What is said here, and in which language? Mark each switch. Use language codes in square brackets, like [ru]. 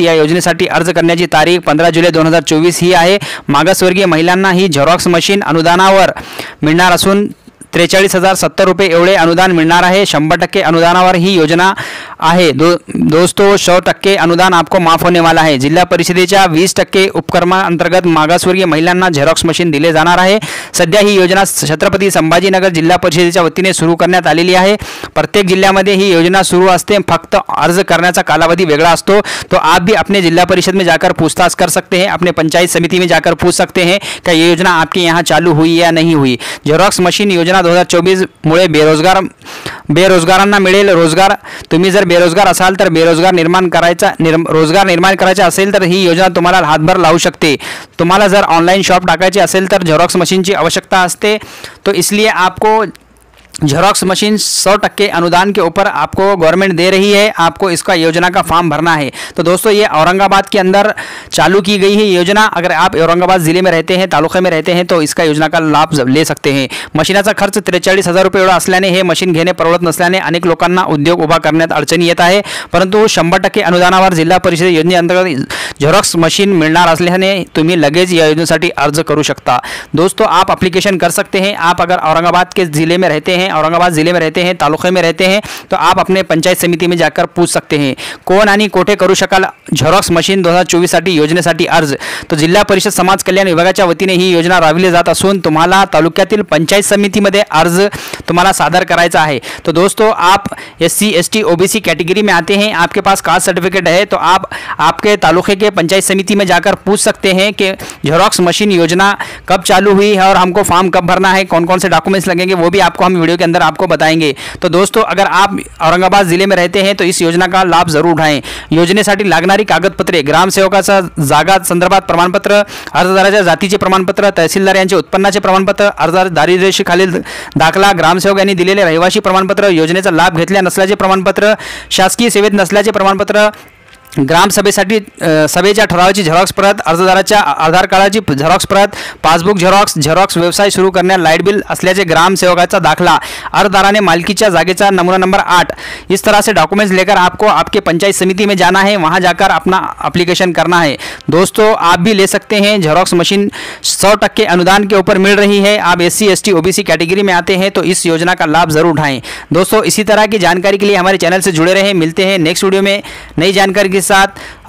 [mr] या योजनेसाठी अर्ज करण्याची तारीख 15 जुलै 2024 ही आहे। मागासवर्गीय महिलांना ही झेरॉक्स मशीन अनुदानावर मिळणार असून 43,070 रुपये एवढे अनुदान मिळणार आहे। 100% अनुदानावर ही योजना आहे। [hi] दोस्तों 100% अनुदान आपको माफ होने वाला है। [mr] जिल्हा परिषदेच्या 20% उपक्रमांतर्गत मागासवर्गीय महिलांना झेरॉक्स मशीन दिले जाणार आहे। सध्या ही योजना छत्रपती संभाजीनगर जिल्हा परिषदेच्या वतीने सुरू करण्यात आलेली आहे। प्रत्येक जिल्ह्यामध्ये ही योजना सुरू असते, फक्त अर्ज करण्याचा कालावधी वेगळा असतो। [hi] तो आप भी अपने जिला परिषद में जाकर पूछताछ कर सकते हैं, अपने पंचायत समिति में जाकर पूछ सकते हैं कि ये योजना आपके यहाँ चालू हुई या नहीं हुई। [mr] झेरॉक्स मशीन योजना 2024 मुळे बेरोजगारांना मिळेल रोजगार। तुम्ही जर बेरोजगार असाल तर रोजगार निर्माण करायचा असेल तर ही योजना तुम्हाला हातभार लावू शकते। तुम्हाला जर ऑनलाइन शॉप टाकायची असेल तर झेरॉक्स मशीनची आवश्यकता असते। [hi] तो इसलिए आपको झेरॉक्स मशीन 100% अनुदान के ऊपर आपको गवर्नमेंट दे रही है। आपको इसका योजना का फॉर्म भरना है। तो दोस्तों ये औरंगाबाद के अंदर चालू की गई है योजना। अगर आप औरंगाबाद ज़िले में रहते हैं, तालुके में रहते हैं, तो इसका योजना का लाभ ले सकते हैं। [mr] मशीनाचा खर्च 43,000 रुपये एवढा असल्याने हे मशीन घेणे परवडत नसल्याने अनेक लोकांना उद्योग उभा करण्यात अडचणी येत आहे। परंतु 100% अनुदानावर जिल्हा परिषद योजनेअंतर्गत झेरॉक्स मशीन मिळणार असल्याने तुम्ही लगेच या योजनेसाठी अर्ज करू शकता। [hi] दोस्तों आप एप्लीकेशन कर सकते हैं। आप अगर औरंगाबाद के ज़िले में रहते हैं, औरंगाबाद जिले में रहते हैं, तालुके में रहते हैं, तो आप अपने पंचायत समिति में जाकर पूछ सकते हैं [mr] कोण आणि कोठे करू शकाल झेरॉक्स मशीन 2024 साठी योजनेसाठी अर्ज। तो जिल्हा परिषद समाज कल्याण विभागाच्या वतीने ही योजना राबविली जात असून तुम्हाला तालुक्यातील पंचायत समितीमध्ये अर्ज तुम्हाला सादर करायचा है। [hi] तो दोस्तों आप SC ST OBC कैटेगरी में आते हैं, आपके पास कास्ट सर्टिफिकेट है, तो आप आपके तालुके के पंचायत समिति में जाकर पूछ सकते हैं कि झेरॉक्स मशीन योजना कब चालू हुई है और हमको फॉर्म कब भरना है, कौन कौन से डॉक्यूमेंट्स लगेंगे, वो भी आपको हम वीडियो के अंदर आपको बताएंगे। तो दोस्तों अगर आप औरंगाबाद जिले में रहते हैं तो इस योजना का लाभ जरूर उठाएं। [mr] योजनेसाठी लागणारी कागदपत्रे ग्रामसेवकाचा जागा संदर्भात प्रमाणपत्र, अर्जदाराच्या जातीचे प्रमाणपत्र, तहसीलदार यांचे उत्पन्नाचे प्रमाणपत्र, अर्जदार दारिद्र्यरेषेखालील दाखला, ग्रामसेवक यांनी दिलेले रहिवासी प्रमाणपत्र, योजनेचा लाभ घेतल्या नसल्याचे प्रमाणपत्र, शासकीय सेवेत नसल्याचे प्रमाणपत्र, ग्रामसभेसाठी सभेच्या ठरावाची झेरॉक्स प्रत, अर्जदाराच्या आधार कार्डाची झेरॉक्स प्रत, पासबुक झेरॉक्स व्यवसाय सुरू करण्यास लाईट बिल असल्याचे ग्रामसेवकाचा दाखला, अर्जदाराने मालकीच्या जागेचा नमूना नंबर 8। [hi] इस तरह से डॉक्यूमेंट्स लेकर आपको आपके पंचायत समिति में जाना है, वहां जाकर अपना एप्लीकेशन करना है। दोस्तों आप भी ले सकते हैं। झेरॉक्स मशीन 100% अनुदान के ऊपर मिल रही है। आप SC ST OBC कैटेगरी में आते हैं तो इस योजना का लाभ जरूर उठाएं। दोस्तों इसी तरह की जानकारी के लिए हमारे चैनल से जुड़े रहें। मिलते हैं नेक्स्ट वीडियो में नई जानकारी के साथ।